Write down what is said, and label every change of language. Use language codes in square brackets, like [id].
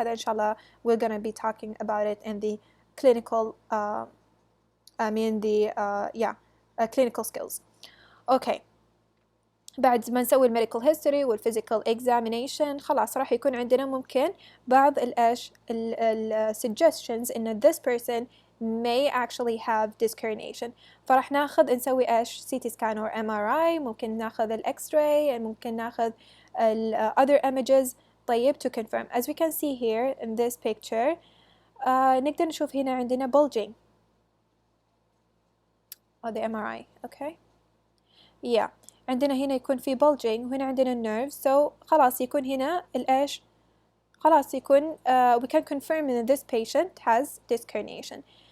[ar] هذا إن شاء الله [en] we're gonna be talking about it in the clinical I mean the clinical skills. [ar] okay, بعد ما نسوي الميديكال هيستوري والفيزيكال اكزامينيشن خلاص راح يكون عندنا ممكن بعض الأش suggestions إن [en] this person may actually have disc herniation. [ar] فراح ناخذ نسوي ايش [en] CT scan or MRI، [ar] ممكن ناخذ الإكس راي، ممكن ناخذ [en] other images. طيب to confirm as we can see here in this picture [ar] نقدر نشوف هنا عندنا [en] bulging or the MRI. okay yeah [ar] عندنا هنا يكون في [en] bulging وهنا عندنا nerve so [ar] خلاص يكون هنا الإيش خلاص يكون [en] we can confirm that this patient has disc herniation.